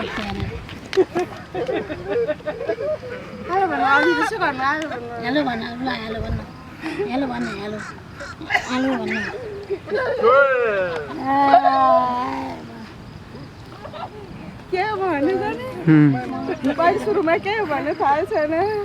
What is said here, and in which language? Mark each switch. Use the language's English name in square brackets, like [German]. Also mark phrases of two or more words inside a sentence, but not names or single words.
[Indonesian] Halo mana? Ali tu mana? Halo mana? Halo mana? Halo mana? Halo. Halo mana? [Nepali] क्या भन्नु जाने बाइक सुरुमा के भन्ने थाहा छैन